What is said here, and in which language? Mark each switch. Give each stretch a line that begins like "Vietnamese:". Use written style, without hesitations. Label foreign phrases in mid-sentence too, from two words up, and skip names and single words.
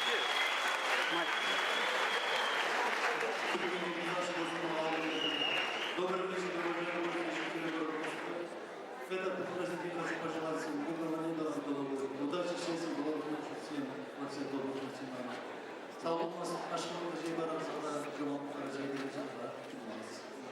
Russian: Добрый вечер, уважаемые жители города. В этот праздник я хочу пожелать всем доброго неба над головой, удачи, счастья, благополучия всем во всех добрых начинаниях.
Turkish: Sağ olun, aşkım, teşekkür ederim. Cuma Karaca'ya geleceğim.